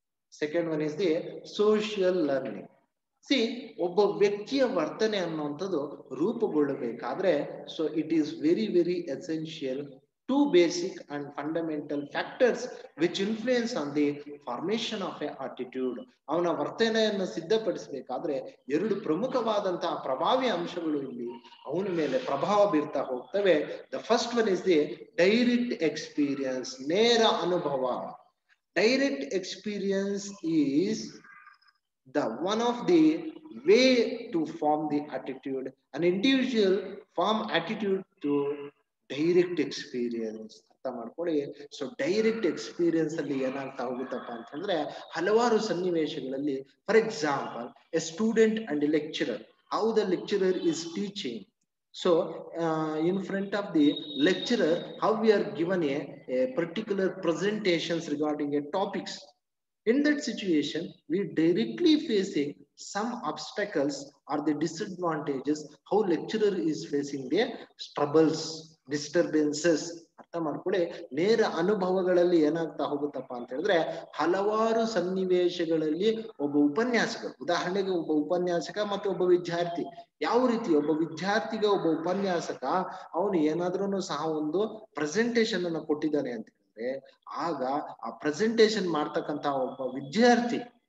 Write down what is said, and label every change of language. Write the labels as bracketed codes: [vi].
[en] Second one is the social learning. See, [kn] ಒಬ್ಬ ವ್ಯಕ್ತಿಯ ವರ್ತನೆ ಅನ್ನುವಂಥದ್ದು ರೂಪುಗೊಳ್ಳಬೇಕಾದ್ರೆ [en] So it is very essential two basic and fundamental factors which influence on the formation of a attitude. [kn] ಅವನ ವರ್ತನೆಯನ್ನು ಸಿದ್ಧಪಡಿಸಬೇಕಾದ್ರೆ ಎರಡು ಪ್ರಮುಖವಾದಂತಹ ಪ್ರಭಾವಿ ಅಂಶಗಳು ಇಲ್ಲಿ ಅವನ ಮೇಲೆ ಪ್ರಭಾವ ಬೀರ್ತಾ ಹೋಗ್ತವೆ. [en] The first one is the direct experience, [kn] ನೇರ ಅನುಭವ. [en] Direct experience is the one of the way to form the attitude. An individual form attitude to direct experience. [kn] ಅರ್ಥ ಮಾಡ್ಕೊಳ್ಳಿ. [en] so direct experience [kn] ಅಲ್ಲಿ ಏನಾಗ್ತಾ ಹೋಗುತ್ತಪ್ಪ ಅಂತಂದ್ರೆ ಹಲವಾರು ಸನ್ನಿವೇಶಗಳಲ್ಲಿ, [en] For example a student and a lecturer, how the lecturer is teaching. So in front of the lecturer, how we are given a particular presentations regarding a topics. In that situation, we directly facing some obstacles or the disadvantages, how lecturer is facing their troubles, disturbances. [kn] ಅರ್ಥ ಮಾಡ್ಕೊಳ್ಳಿ. ನೇರ ಅನುಭವಗಳಲ್ಲಿ ಏನಾಗ್ತಾ ಹೋಗುತ್ತಪ್ಪ ಅಂತ ಹೇಳಿದ್ರೆ ಹಲವಾರು ಸನ್ನಿವೇಶಗಳಲ್ಲಿ ಒಬ್ಬ ಉಪನ್ಯಾಸಕ, ಉದಾಹರಣೆಗೆ ಒಬ್ಬ ಉಪನ್ಯಾಸಕ ಮತ್ತು ಒಬ್ಬ ವಿದ್ಯಾರ್ಥಿ, ಯಾವ ರೀತಿ ಒಬ್ಬ ವಿದ್ಯಾರ್ಥಿಗೆ ಒಬ್ಬ ಉಪನ್ಯಾಸಕ ಅವನು ಏನಾದ್ರೂ ಸಹ ಒಂದು ಪ್ರೆಸೆಂಟೇಶನ್ ಅನ್ನು ಕೊಟ್ಟಿದ್ದಾನೆ ಅಂತ ಹೇಳಿದ್ರೆ ಆಗ ಆ ಪ್ರೆಸೆಂಟೇಶನ್ ಮಾಡ್ತಕ್ಕಂತ ಒಬ್ಬ ವಿದ್ಯಾರ್ಥಿ,